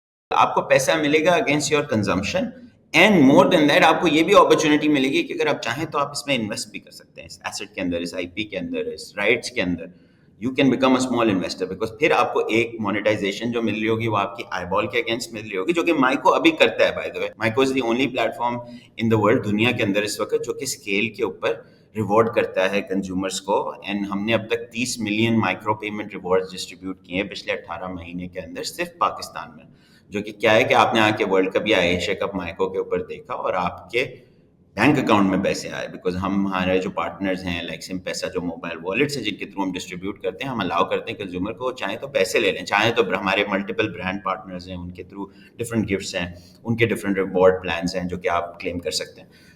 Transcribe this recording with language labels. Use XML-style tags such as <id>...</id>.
<ur>آپ کو پیسہ ملے گا</ur> <en>against your consumption, and more than that</en> <ur>آپ کو یہ بھی اپرچونیٹی ملے گی کہ اگر آپ چاہیں تو آپ اس میں انویسٹ بھی کر سکتے ہیں, اس ایسٹ کے اندر, اس آئی پی کے اندر, اس رائٹس کے اندر.</ur> <en>you can become a small investor,</en> <ur>because پھر آپ کو ایک مونیٹائزیشن جو مل رہی ہوگی وہ آپ کی آئی بال کے اگینسٹ مل رہی ہوگی, جو کہ مائیکو ابھی کرتا ہے.</ur> <en>by the way, Mico is the only platform in the world,</en> <ur>دنیا کے اندر اس وقت, جو کہ اسکیل کے اوپر ریوارڈ کرتا ہے کنزیومرس کو. اینڈ ہم نے اب تک 30 million micro payment reward distribute کیے ہیں پچھلے 18 مہینے کے اندر صرف پاکستان میں, جو کہ کیا ہے کہ آپ نے آ کے ورلڈ کپ یا ایشیا کپ مائیکو کے اوپر دیکھا اور آپ کے بینک اکاؤنٹ میں پیسے آئے, بیکاز ہمارے جو پارٹنرز ہیں لائک سم پیسہ, جو موبائل والیٹس ہیں جن کے تھرو ہم ڈسٹریبیوٹ کرتے ہیں, ہم الاؤ کرتے ہیں کنزیومر کو چاہیں تو پیسے لے لیں, چاہیں تو ہمارے ملٹیپل برانڈ پارٹنرز ہیں ان کے تھرو ڈفرینٹ گفٹس ہیں, ان کے ڈفرینٹ ریوارڈ پلانس ہیں جو کہ آپ کلیم کر سکتے ہیں.</ur>